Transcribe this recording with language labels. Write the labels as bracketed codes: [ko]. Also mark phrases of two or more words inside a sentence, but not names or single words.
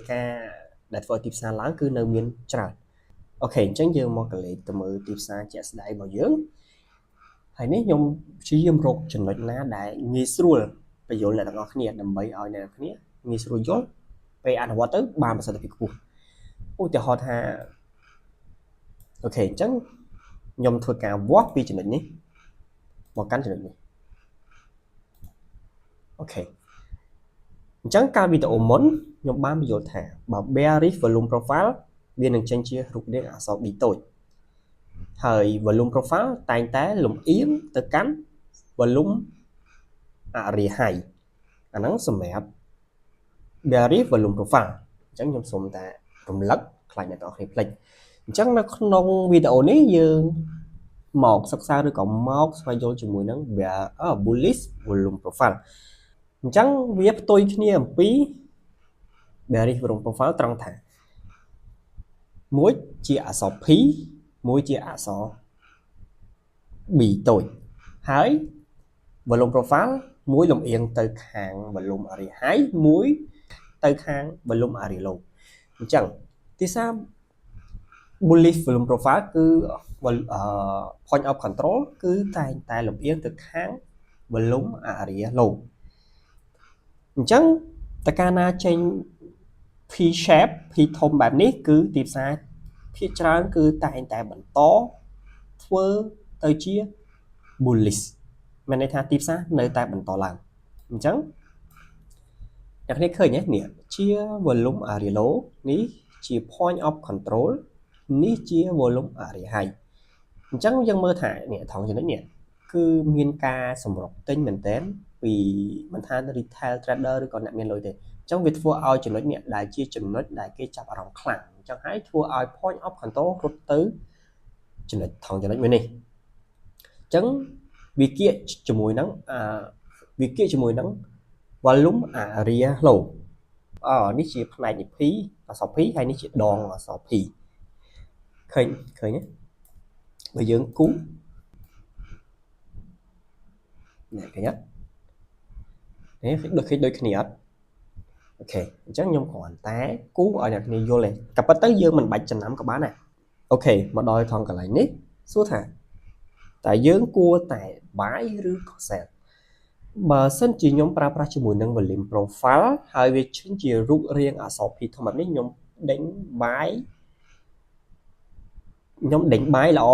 [km] ការដែលធ្វើឲ្យទីផ្សារឡើងគឺនៅមានច្រើនអូខេអញ្ចឹងយើងមកកលេចទៅមើលទីផ្សារជាក់ស្ដែងរបស់យើងហើយនេះខ្ញុំព្យាយាមរកចំណុចណាដែលងាយស្រួលបញ្យល់អ្នកទាំងអស់គ្នាដើម្បីឲ្យអ្នកទាំងអស់គ្នាងាយស្រួលយល់ពេលអនុវត្តទៅបានប្រសិទ្ធភាពខ្ពស់ឧទាហរណ៍ថាអូខេអញ្ចឹងខ្ញុំធ្វើការវាស់ពីចំណុចនេះមកកាន់ចំណុចនេះ អូខេអញ្ចឹងកាលវីដេអូមុនខ្ញុំបានបញ្យល់ថាបើ [en] bearish volume profile [km] វានឹងចេញជារូបរាងអក្សរ B តូចហើយ [en] volume profile [km] តែងតែលំអៀងទៅកាន់ [en] volume area high [km] អាហ្នឹងសម្រាប់ [en] bearish volume profile [km] អញ្ចឹងខ្ញុំសូមតែរំលឹកខ្លាចអ្នកទាំងអស់គ្នាភ្លេចអញ្ចឹងនៅក្នុងវីដេអូនេះយើងមកសិក្សាឬក៏មកស្វែងយល់ជាមួយ នឹង [en] bullish volume profile [km] អញ្ចឹងវាផ្ទុយគ្នាអំពី [en] bearish volume profile [km] ត្រង់ថាមួយជាអក្សរ P មួយជាអក្សរ B តូចហើយ [en] volume profile [km] មួយលំអៀងទៅខាង [en] volume area high [km] មួយទៅខាង [en] volume area low [km] អញ្ចឹងទីផ្សារ [en] bullish volume profile [km] គឺ [en] point of control [km] គឺតែងតែលំអៀងទៅខាង [en] volume area low [km] អញ្ចឹងតើកាលណាចេញ [en] P shape P [km] ធំបែបនេះគឺទីផ្សារភាគច្រើនគឺតែង តែបន្តធ្វើទៅជា bullish មានន័យថាទីផ្សារនៅតែបន្តឡើងអញ្ចឹងអ្នកគ្នាឃើញទេនេះជា [en] volume area low [km] នេះជា [en] point of control [km] នេះជា [en] volume area high [km] អញ្ចឹងយើងមើលថានេះថងចំណុចនេះគឺមានការសម្រុកទិញមែនតើពី មិនថា [en] retail trader [km] ឬក៏អ្នកមានលុយទេអញ្ចឹងវាធ្វើឲ្យចំណុចនេះដែលជាចំណុចដែលគេចាប់អារម្មណ៍ខ្លាំងអញ្ចឹងហើយធ្វើឲ្យ [en] point of control [km] រត់ទៅចំណុចថងចំណុចមួយនេះអញ្ចឹងវាគៀកជាមួយនឹង [en] volume area low [km] នេះជាផ្នែកនៃ P អក្សរ P ហើយនេះជាដងអក្សរ P ឃើញទេបើយើងគូ នេះឃើញអត់នេះដូចគ្នាអត់អូខេអញ្ចឹងខ្ញុំគ្រាន់តែគូឲ្យអ្នកគ្នាយល់ទេក៏ប៉ុន្តែយើងមិនបាច់ចំណាំក៏បានដែរអូខេមកដល់ថងកន្លែងនេះសួរថាតើយើងគួរតែ buy ឬក៏ sell បើសិនជាខ្ញុំប្រើប្រាស់ជាមួយនឹង [en] volume profile [km] ហើយវាឈិនជារូបរាងអក្សរ P ធំបែបនេះខ្ញុំដេញ buy ល្អ